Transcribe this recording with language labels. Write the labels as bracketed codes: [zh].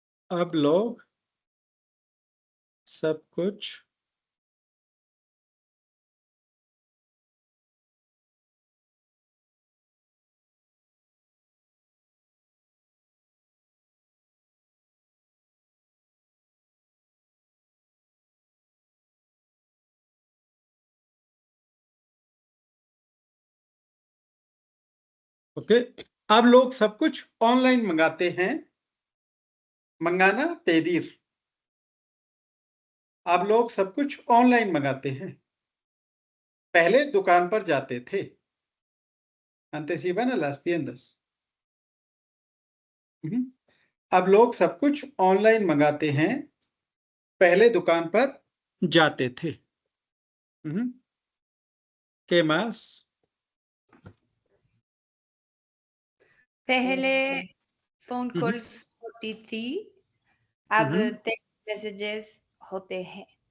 [hi] अब लोग सब कुछ ओके. अब लोग सब कुछ ऑनलाइन मंगाते हैं. मंगाना पेदीर. अब लोग सब कुछ ऑनलाइन मंगाते हैं. पहले दुकान पर जाते थे. [es] Antes iban a las tiendas. [hi] अब लोग सब कुछ ऑनलाइन मंगाते हैं. पहले दुकान पर जाते थे. [es] ¿Qué más? [hi] पहले फोन कॉल्स होती थी, अब टेक्स्ट मैसेजेस होते हैं.